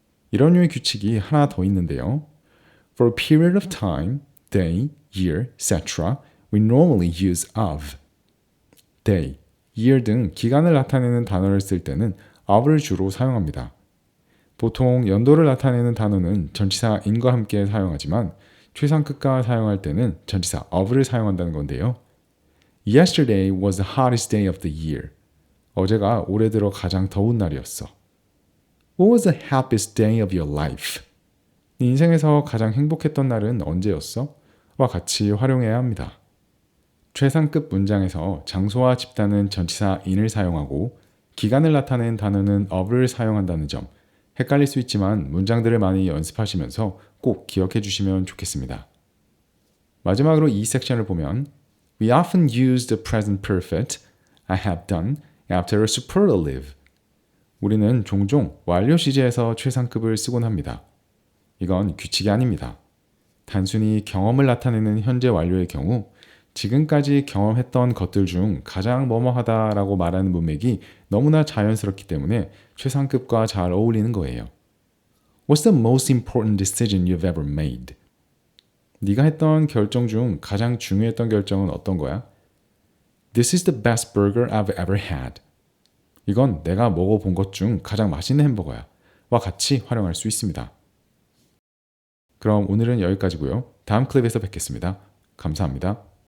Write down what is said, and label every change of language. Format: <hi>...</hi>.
<ko>이런 류의 규칙이 하나 더 있는데요.</ko> <en>For a period of time, day, year, etc. we normally use of.</en> <ko>day, year 등 기간을 나타내는 단어를 쓸 때는 of를 주로 사용합니다. 보통 연도를 나타내는 단어는 전치사 in과 함께 사용하지만 최상급과 사용할 때는 전치사 of를 사용한다는 건데요.</ko> <en>Yesterday was the hottest day of the year.</en> <ko>어제가 올해 들어 가장 더운 날이었어.</ko> <en>What was the happiest day of your life?</en> <ko>네 인생에서 가장 행복했던 날은 언제였어? 와 같이 활용해야 합니다. 최상급 문장에서 장소와 집단은 전치사 in을 사용하고 기간을 나타낸 단어는 of를 사용한다는 점 헷갈릴 수 있지만 문장들을 많이 연습하시면서 꼭 기억해 주시면 좋겠습니다. 마지막으로 이 섹션을 보면</ko> <en>We often use the present perfect, I have done, after a superlative.</en> <ko>우리는 종종 완료 시제에서 최상급을 쓰곤 합니다. 이건 규칙이 아닙니다. 단순히 경험을 나타내는 현재 완료의 경우 지금까지 경험했던 것들 중 가장 뭐뭐하다라고 말하는 문맥이 너무나 자연스럽기 때문에 최상급과 잘 어울리는 거예요.</ko> <en>What's the most important decision you've ever made?</en> <ko>네가 했던 결정 중 가장 중요했던 결정은 어떤 거야?</ko> <en>This is the best burger I've ever had.</en> <ko>이건 내가 먹어본 것 중 가장 맛있는 햄버거야. 와 같이 활용할 수 있습니다. 그럼 오늘은 여기까지고요. 다음 클립에서 뵙겠습니다. 감사합니다.</ko>